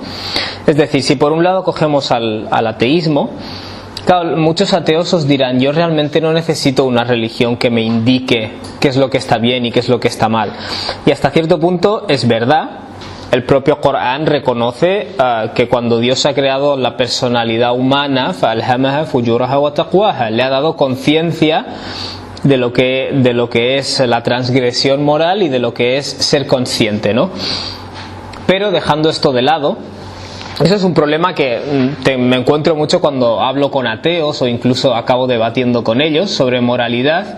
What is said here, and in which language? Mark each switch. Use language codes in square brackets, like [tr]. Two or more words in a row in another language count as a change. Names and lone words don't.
[es] Es decir, si por un lado cogemos al ateísmo, claro, muchos ateos os dirán: yo realmente no necesito una religión que me indique qué es lo que está bien y qué es lo que está mal. Y hasta cierto punto es verdad. El propio Corán reconoce que cuando Dios ha creado la personalidad humana, [ar] فَأَلْهَمَهَا فُجُورَهَا وَتَقْوَاهَا, [es] le ha dado conciencia de lo que es la transgresión moral y de lo que es ser consciente, ¿no? Pero dejando esto de lado, eso es un problema que me encuentro mucho cuando hablo con ateos o incluso acabo debatiendo con ellos sobre moralidad.